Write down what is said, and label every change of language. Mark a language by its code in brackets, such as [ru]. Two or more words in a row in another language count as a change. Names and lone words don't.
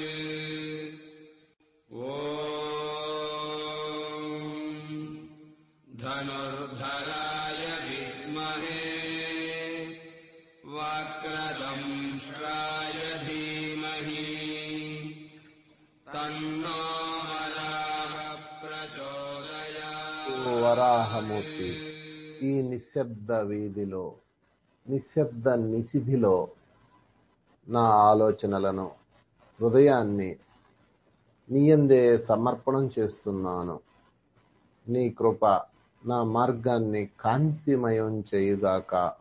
[sa] ॐ धनुर्धराय विद्महे वक्रदंष्ट्राय धीमहि तन्नो हरः प्रचोदयात्। [te] ఓ వరాహమూర్తి, ఈ నిశ్శబ్ద వీధిలో, నిశ్శబ్ద నిశిధిలో నా ఆలోచనలను, హృదయాన్ని నీయందే సమర్పణం చేస్తున్నాను. నీ కృప నా మార్గాన్ని కాంతిమయం చేయుగాక.